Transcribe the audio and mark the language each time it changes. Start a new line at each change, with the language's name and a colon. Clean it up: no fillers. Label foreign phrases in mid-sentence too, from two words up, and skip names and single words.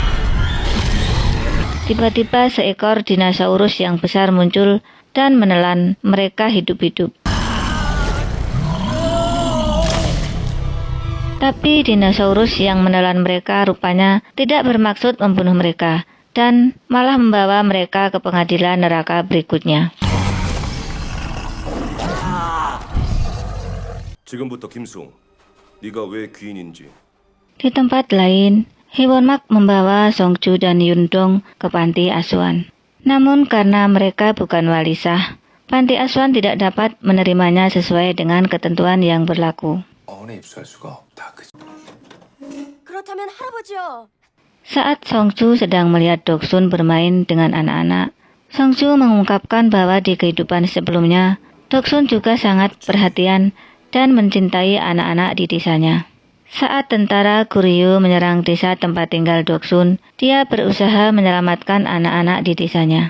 Indonesian: Tiba-tiba seekor dinosaurus yang besar muncul dan menelan mereka hidup-hidup. Tapi dinosaurus yang menelan mereka rupanya tidak bermaksud membunuh mereka, dan malah membawa mereka ke pengadilan neraka berikutnya.
Korean: 지금부터 김수홍, 네가 왜 귀인인지
Indonesian: Di tempat lain, Hewonmak membawa Songju dan Yundong ke panti asuhan. Namun karena mereka bukan wali sah, panti asuhan tidak dapat menerimanya sesuai dengan ketentuan yang berlaku.
Korean: 어원에 입수할 수가 없다. 그렇다면 할아버지요.
Indonesian: Saat Songju sedang melihat Doksun bermain dengan anak-anak, Songju mengungkapkan bahwa di kehidupan sebelumnya, Doksun juga sangat perhatian dan mencintai anak-anak di desanya. Saat tentara Goryeo menyerang desa tempat tinggal Doksun, dia berusaha menyelamatkan anak-anak di desanya.